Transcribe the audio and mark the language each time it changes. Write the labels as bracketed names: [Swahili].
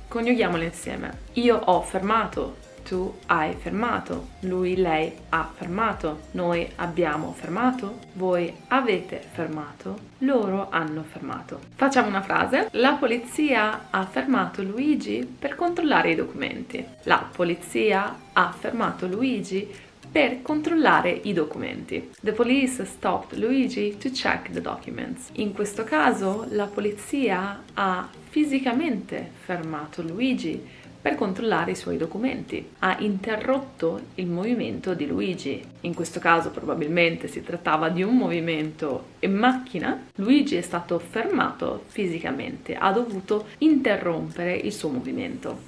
[Italian] Coniughiamolo insieme. Io ho fermato, tu hai fermato, lui, lei ha fermato, noi abbiamo fermato, voi avete fermato, loro hanno fermato. Facciamo una frase. La polizia ha fermato Luigi per controllare i documenti. La polizia ha fermato Luigi per controllare i documenti. [English] The police stopped Luigi to check the documents. [Italian] In questo caso la polizia ha fisicamente fermato Luigi per controllare i suoi documenti. Ha interrotto il movimento di Luigi. In questo caso probabilmente si trattava di un movimento in macchina. Luigi è stato fermato fisicamente, ha dovuto interrompere il suo movimento.